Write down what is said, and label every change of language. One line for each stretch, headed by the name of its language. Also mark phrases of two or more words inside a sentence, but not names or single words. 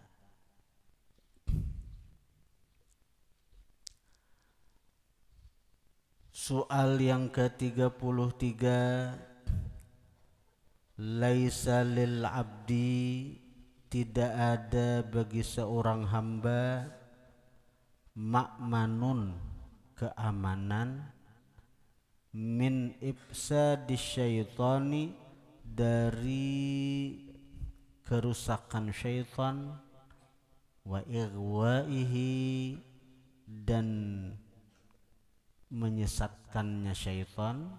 Indonesian: Soal yang ke-33,
Arabic: laisa lil abdi,
Indonesian: tidak ada bagi seorang hamba, ma'manun, keamanan,
Arabic: min ifsadis syaitani,
Indonesian: dari kerusakan syaitan,
Arabic: wa ighwaihi,
Indonesian: dan menyesatkannya syaitan.